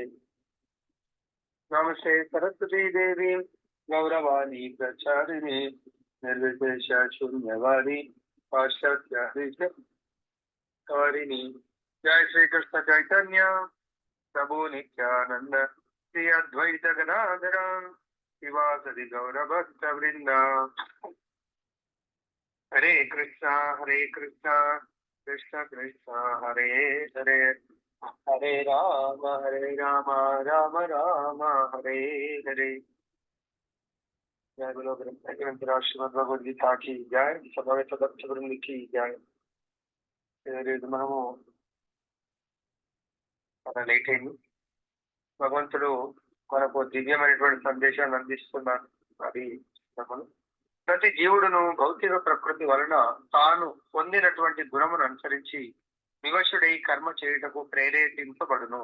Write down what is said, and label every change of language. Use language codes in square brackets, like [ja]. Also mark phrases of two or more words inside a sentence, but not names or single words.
[sa] नमस्ते सरस्वती देवी गौरवाणी प्रचारिणे निर्विशेष शून्यवादी पाश्चात्यादिशकारिणी। जय श्री कृष्ण चैतन्य प्रभु नित्यानंद श्री अद्वैत गदाधर शिवासदि गौरभक्त वृंदा। हरे कृष्णा कृष्ण कृष्ण हरे हरे हरे राम राम राम हरे हरे। [hi] जय बोलो श्रीमद् भगवद गीता की जय। समवेत भक्त वृंद की जय। [te] మనము లేట్ అయింది। భగవంతుడు మనకు దివ్యమైనటువంటి సందేశాన్ని అందిస్తున్నారు। అది ప్రతి జీవుడును భౌతిక ప్రకృతి వలన తాను పొందినటువంటి గుణమును అనుసరించి వివశుడై కర్మ చేయుటకు ప్రేరేపింపబడును।